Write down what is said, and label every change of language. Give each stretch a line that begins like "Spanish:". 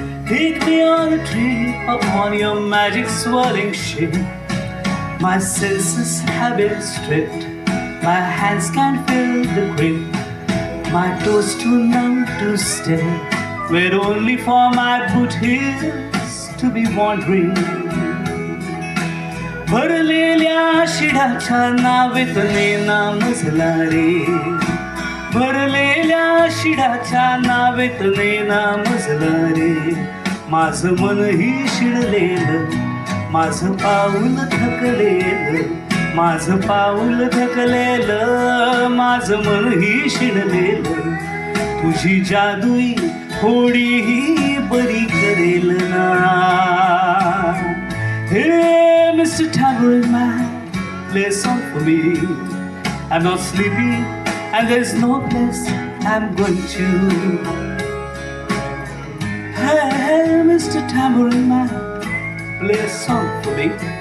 English: Take me on a trip upon your magic swirling ship. My senses have been stripped My hands can feel the grip, my toes too numb to stay, where only for my foot is to be wandering.
Marathi: भरलेल्या शिडाच्या नावेत नेना मजला रे, भरलेल्या शिडाच्या नावेत नेना मजला रे. माझं मनही शिडलेलं, माझं पाऊल थकलेलं, माझं पाऊल थकलेलं, माझं मनही शिडलेलं. तुझी जादुई होडी ही बरी करेल ना.
English: Hey, Mr. Tambourine Man, play a song for me. I'm not sleepy, and there's no place I'm going to. Hey, Mr. Tambourine Man, play a song for me.